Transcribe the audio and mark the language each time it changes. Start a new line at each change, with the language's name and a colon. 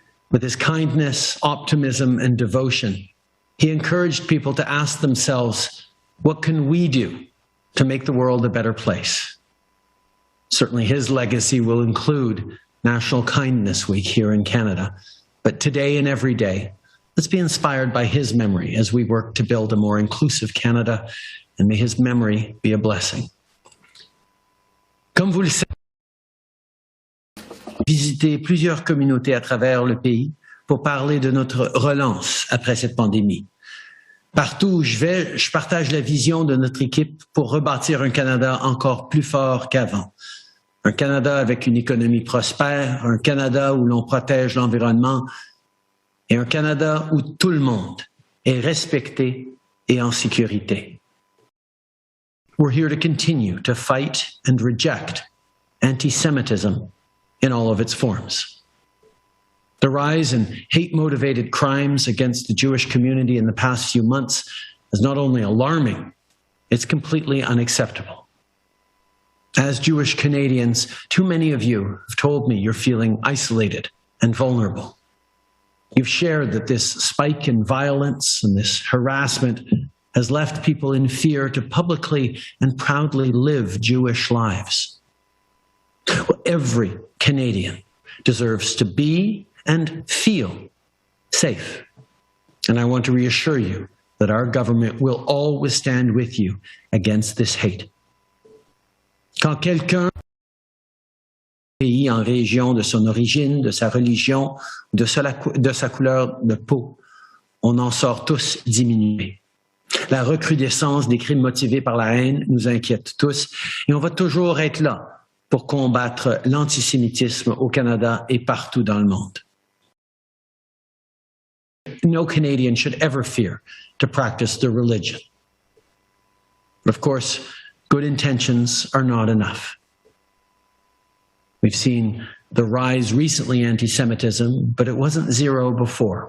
English: With his kindness, optimism, and devotion, he encouraged people to ask themselves, what can we do to make the world a better place? Certainly his legacy will include National Kindness Week here in Canada. But today and every day, let's be inspired by his memory as we work to build a more inclusive Canada, and may his memory be a blessing.
French: Comme vous le savez, j'ai visité plusieurs communautés à travers le pays pour parler de notre relance après cette pandémie. Partout où je vais, je partage la vision de notre équipe pour rebâtir un Canada encore plus fort qu'avant. Un Canada avec une économie prospère, un Canada où l'on protège l'environnement et un Canada où tout le monde est respecté et en sécurité.
English: We're here to continue to fight and reject anti-Semitism in all of its forms. The rise in hate-motivated crimes against the Jewish community in the past few months is not only alarming, it's completely unacceptable. As Jewish Canadians, too many of you have told me you're feeling isolated and vulnerable. You've shared that this spike in violence and this harassment has left people in fear to publicly and proudly live Jewish lives. Well, every Canadian deserves to be and feel safe. And I want to reassure you that our government will always stand with you against this hate.
French: Quand quelqu'un pays en région de son origine, de sa religion, de sa couleur de peau, on en sort tous diminués. La recrudescence des crimes motivés par la haine nous inquiète tous et on va toujours être là pour combattre l'antisémitisme au Canada et partout dans le monde.
English: No Canadian should ever fear to practice their religion. But of course, good intentions are not enough. We've seen the rise recently in anti-Semitism, but it wasn't zero before.